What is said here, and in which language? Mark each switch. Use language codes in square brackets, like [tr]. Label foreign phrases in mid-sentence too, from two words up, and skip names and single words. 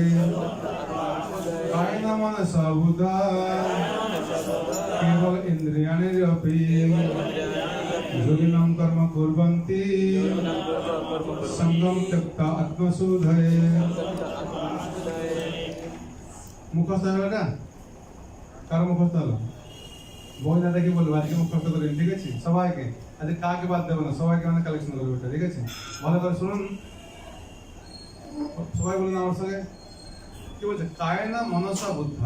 [sa] कायेन मनसा बुद्धा केवल इंद्रियाणि अपि योगिना कर्म कुर्वन्ति संगम त्यक्ता आत्मशोधये। [bn] मुखস্থ হলো না? কার মুখস্থ হলো? বই না দেখে বলবো আজকে মুখস্থ করেন। ঠিক আছে? সবাইকে আজকে কাকে বাদ দেবো না, সবাইকে মানে কালেকশন করবো এটা। ঠিক আছে? ভালো করে শুনুন। সবাই বলুন আমার সঙ্গে। কি বলছে? [sa] কায়না মনসা বুদ্ধা।